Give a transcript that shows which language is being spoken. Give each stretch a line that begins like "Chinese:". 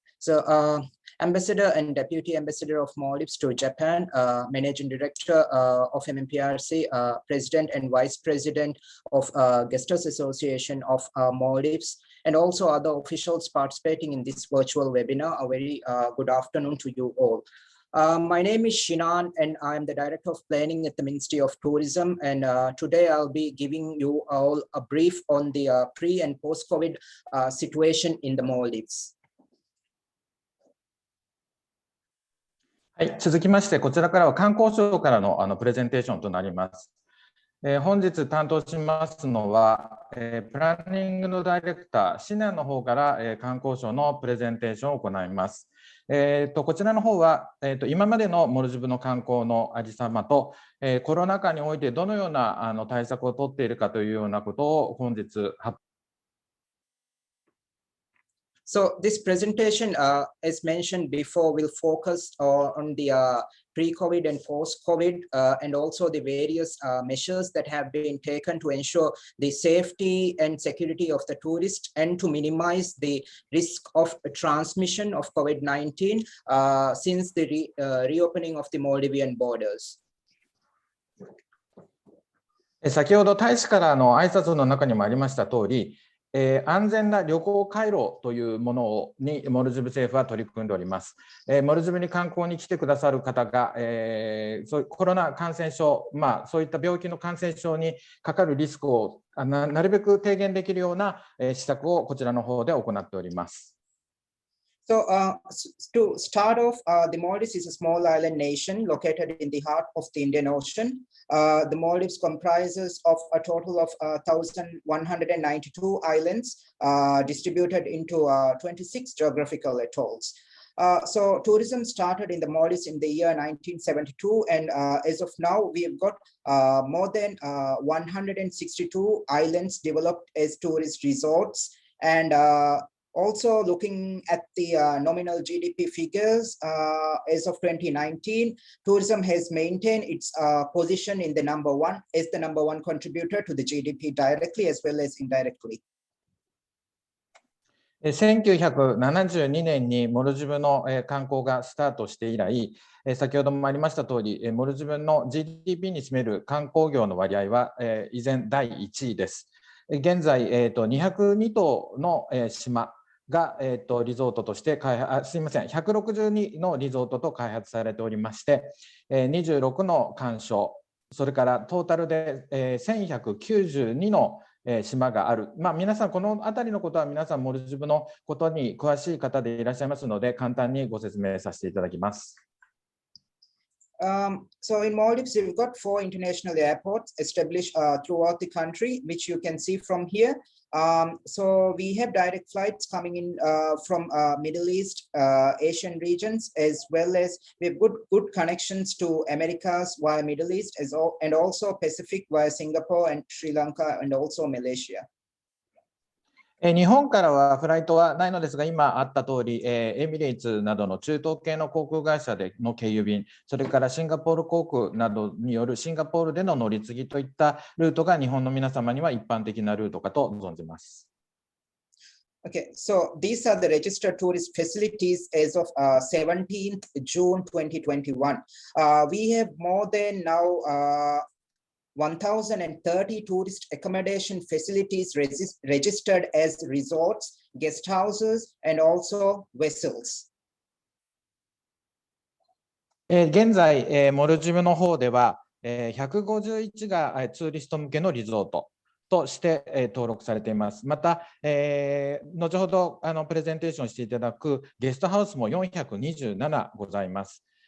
English: So Ambassador and Deputy Ambassador of Maldives to Japan, Managing Director of MMPRC, President and Vice President of Guesters Association of Maldives, and also other officials participating in this virtual webinar. A very good afternoon to you all. My name is Shinan, and I'm the Director of Planning at the Ministry of Tourism. And today I'll be giving you all a brief on the pre- and post-COVID situation in the Maldives.
Japanese: はい、続きまして、こちらからは観光省からのプレゼンテーションとなります。本日担当しますのは、プランニングのダイレクター、シナの方から、観光省のプレゼンテーションを行います。こちらの方は、今までのモルジブの観光のありさまと、コロナ禍においてどのような対策を取っているかというようなことを本日発表
English: So this presentation, as mentioned before, will focus on the pre-COVID and post-COVID, and also the various measures that have been taken to ensure the safety and security of the tourists and to minimize the risk of transmission of COVID-19 since the reopening of the Maldivian borders.
Japanese: 先ほど大使から挨拶の中にもありました通り、安全な旅行回路というものにモルジブ政府は取り組んでおります。モルジブに観光に来てくださる方が、そういうコロナ感染症、そういった病気の感染症にかかるリスクをなるべく低減できるような施策をこちらの方で行っております。
English: So to start off, the Maldives is a small island nation located in the heart of the Indian Ocean. The Maldives comprises of a total of 1,192 islands distributed into 26 geographical atolls. So tourism started in the Maldives in the year 1972, and as of now, we have got more than 162 islands developed as tourist resorts. And also looking at the nominal GDP figures, as of 2019, tourism has maintained its position in the number one contributor to the GDP directly as well as indirectly.
Japanese: 1972年にモルジブの観光がスタートして以来、先ほどもありました通り、モルジブの GDP に占める観光業の割合は依然第1位です。現在、202棟の島が、リゾートとして162のリゾートと開発されておりまして、26の鑑賞、それからトータルで、1192の島がある。皆さん、この辺りのことは皆さん、モルジブのことに詳しい方でいらっしゃいますので、簡単にご説明させていただきます。
English: So in Maldives, we've got 4 international airports established throughout the country, which you can see from here. So we have direct flights coming in from Middle East, Asian regions, as well as we have good connections to Americas via Middle East, and also Pacific via Singapore and Sri Lanka, and also Malaysia.
Japanese: 日本からはフライトはないのですが、今あった通り、エミレイツなどの中東系の航空会社での経由便、それからシンガポール航空などによるシンガポールでの乗り継ぎといったルートが日本の皆様には一般的なルートかと存じます。
English: Okay, so these are the registered tourist facilities as of 17th June 2021. We have more than now 1,030 tourist accommodation facilities registered as resorts, guest houses, and also vessels.
Japanese: 現在、モルジブの方では、151がツーリスト向けのリゾートとして、登録されています。また、後ほどプレゼンテーションしていただくゲストハウスも427ございます。